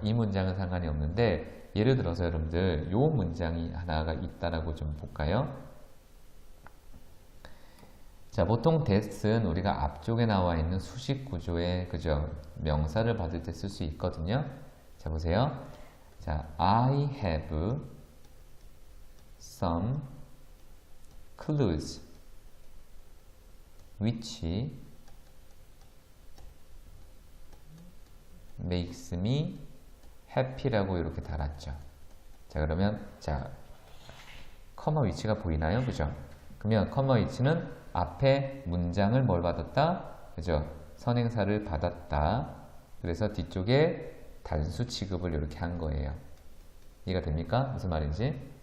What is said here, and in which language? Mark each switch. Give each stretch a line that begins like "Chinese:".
Korean: 이 문장은 상관이 없는데 예를 들어서 여러분들 요 문장이 하나가 있다라고 좀 볼까요? 자, 보통 that은 우리가 앞쪽에 나와 있는 수식 구조의 그죠? 명사를 받을 때 쓸 수 있거든요. 자, 보세요.
English: 자, I have some clues which makes me happy라고
Korean: 이렇게 달았죠. 자, 그러면 자, 커마 위치가 보이나요? 그죠? 그러면 커마 위치는 앞에 문장을 뭘 받았다? 그죠? 선행사를 받았다. 그래서 뒤쪽에 단수 취급을 이렇게 한 거예요. 이해가 됩니까? 무슨 말인지?